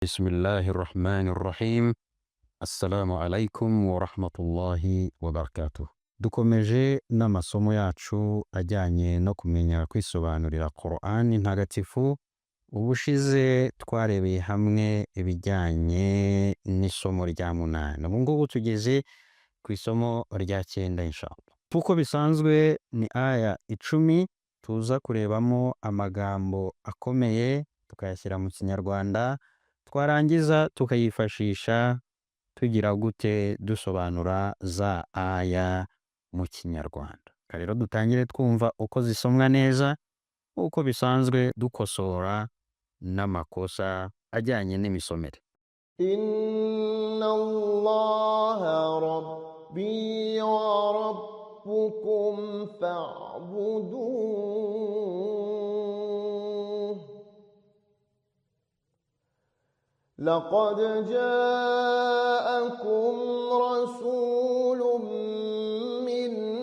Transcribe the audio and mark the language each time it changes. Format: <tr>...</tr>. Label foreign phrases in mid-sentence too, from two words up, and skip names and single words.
<ar>بسم الله الرحمن الرحيم. السلام عليكم ورحمة الله وبركاته.</ar> <rw>Dukomeje n'amasomo yacu ajyanye no kumenya kwisobanurira Qur'an ntagatifu. Ubushize twarebeye hamwe ibijyanye n'isomo rya munani. Ubu ngubu tugeze ku isomo rya 9 inshallah. Uko bisanzwe ni aya 10 tuza kurebamo amagambo akomeye tukayashyira mu Kinyarwanda, twarangiza tukayifashisha tugira gute dusobanura za aya mu Kinyarwanda. Rero dutangire twumva uko zisomwa neza, uko bisanzwe dukosora n'amakosa ajyanye n'imisomere.</rw> <ar>إن الله ربي وربكم فاعبدوه. لقد جاءكم رسول من</ar>